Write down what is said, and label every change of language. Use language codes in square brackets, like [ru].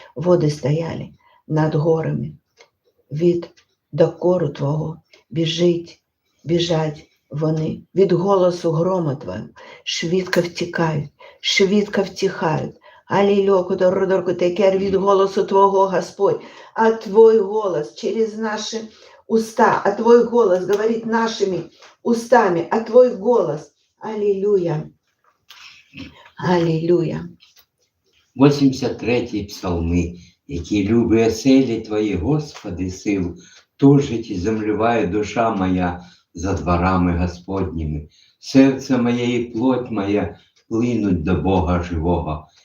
[uk] Води стояли над горами. Від докору Твого біжать вони. Від голосу грома Твого швидко втікають, швидко втихають. Аллилуйя, від голосу Твого, Господь. [ru] А Твой голос через наши уста, а Твой голос говорит нашими устами, а Твой голос. Аллилуйя. Аллилуйя. [uk] 83-й псалми, які любить оселі Твої, Господи, сил, тужить і землюває душа моя за дворами Господніми. Серце моє і плоть моя плинуть до Бога живого.